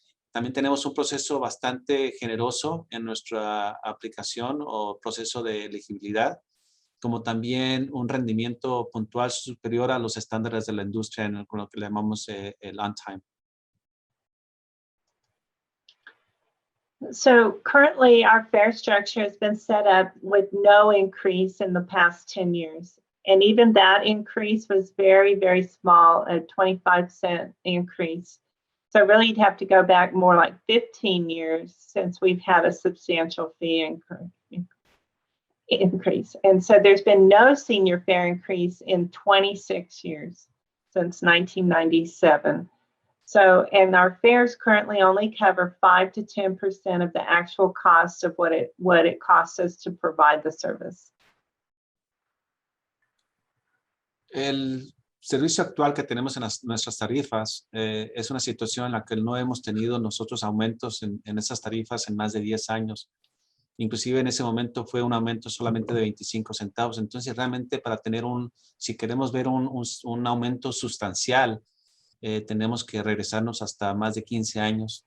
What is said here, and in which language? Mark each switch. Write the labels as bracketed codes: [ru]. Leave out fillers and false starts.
[es] También tenemos un proceso bastante generoso en nuestra aplicación o proceso de elegibilidad, como también un rendimiento puntual superior a los estándares de la industria, con lo que le llamamos el on-time. [en] So currently our fare structure has been set up with no increase in the past 10 years. And even that increase was very, very small, a 25-cent increase. So really you'd have to go back more like 15 years since we've had a substantial fee increase. And so there's been no senior fare increase in 26 years since 1997. So, and our fares currently only cover 5 to 10% of the actual cost of what it costs us to provide the service. [es] El servicio actual que tenemos en nuestras tarifas es una situación en la que no hemos tenido nosotros aumentos en esas tarifas en más de 10 años. Inclusive en ese momento fue un aumento solamente de 25 centavos. Entonces realmente para tener si queremos ver un aumento sustancial, tenemos que regresarnos hasta más de 15 años.